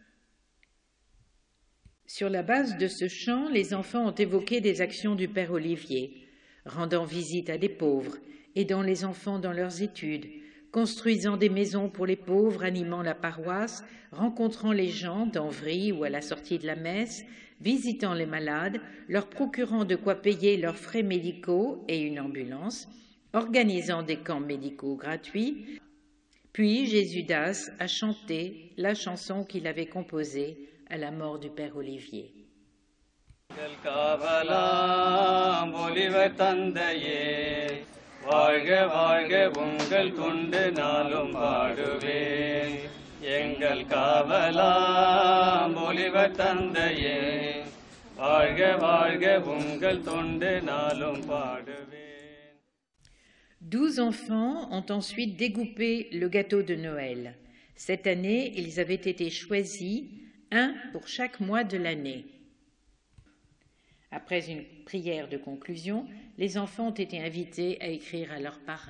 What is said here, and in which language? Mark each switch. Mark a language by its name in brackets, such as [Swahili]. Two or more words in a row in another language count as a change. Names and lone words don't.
[French] Sur la base de ce chant, les enfants ont évoqué des actions du père Olivier, rendant visite à des pauvres, aidant les enfants dans leurs études, construisant des maisons pour les pauvres, animant la paroisse, rencontrant les gens d'Envry ou à la sortie de la messe, visitant les malades, leur procurant de quoi payer leurs frais médicaux et une ambulance, organisant des camps médicaux gratuits. Puis Jésudas a chanté la chanson qu'il avait composée à la mort du père Olivier. [Tamil] வாழ்க வாழ்க உங்கள் தொண்டு நாளும் பாடுவேன் எங்கள் காவலாம் ஒளிவர் தந்தையே வாழ்க வாழ்க உங்கள் தொண்டு நாளும் பாடுவேன். [French] 12 enfants ont ensuite découpé le gâteau de Noël. Cette année, ils avaient été choisis, un pour chaque mois de l'année. Après une prière de conclusion, les enfants ont été invités à écrire à leurs parrains.